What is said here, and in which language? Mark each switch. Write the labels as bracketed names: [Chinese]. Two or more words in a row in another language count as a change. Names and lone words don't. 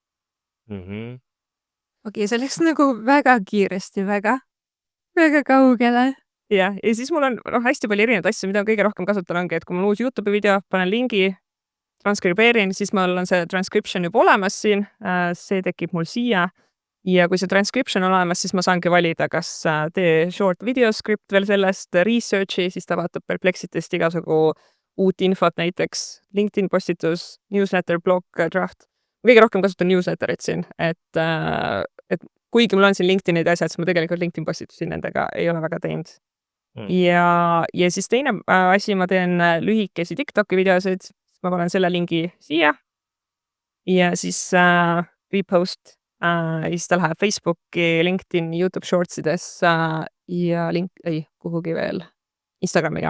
[Estonian] Okei, see läks nagu väga kiiresti, väga kaugele. Ja siis mul on hästi palju erinevaid asju, mida kõige rohkem kasutan ongi, et kui mul uus YouTube'i video, panen lingi, transkribeerin, siis mul on see transcription juba olemas siin, see tekib mul siia. Ja kui see transcription on olemas, siis ma saangi valida, kas tee [English] short video script [Estonian] veel sellest, researchi, siis ta vaatab Perplexitist igasugu uut infot, näiteks LinkedIn postitus, [English] newsletter, blog, draft. [Estonian] Kõige rohkem kasutan newsletterit siin, et kuigi mul on siin LinkedInid asjad, siis ma tegelikult LinkedIn postitusi nendega ei ole väga teinud. Ja siis teine asi, ma teen lühikesi TikToki videosid, ma panen selle lingi siia ja siis repost ja siis ta läheb Facebooki, LinkedIn, YouTube Shortsidesse ja kuhugi veel Instagramiga.